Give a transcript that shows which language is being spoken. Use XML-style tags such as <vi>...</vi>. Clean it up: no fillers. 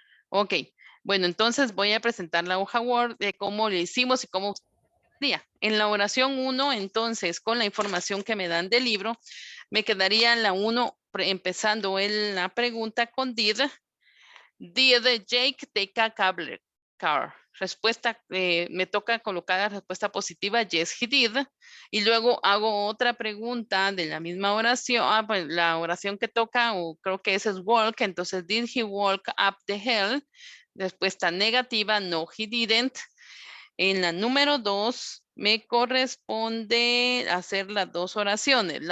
<es>Ok, bueno, entonces voy a presentar la hoja Word de cómo le hicimos y cómo sería. En la oración 1, entonces, con la información que me dan del libro, me quedaría en la 1, empezando en la pregunta con did.</es> <en>Did Jake take a cable car?</en> <es>Respuesta, me toca colocar la respuesta positiva,</es> <en>yes, he did.</en> <es>Y luego hago otra pregunta de la misma oración, pues la oración que toca, o creo que esa es walk, entonces,</es> <en>did he walk up the hill?</en> <es>Respuesta negativa,</es> <en>no, he didn't.</en> <es>En la número 2 me corresponde hacer las dos oraciones.</es>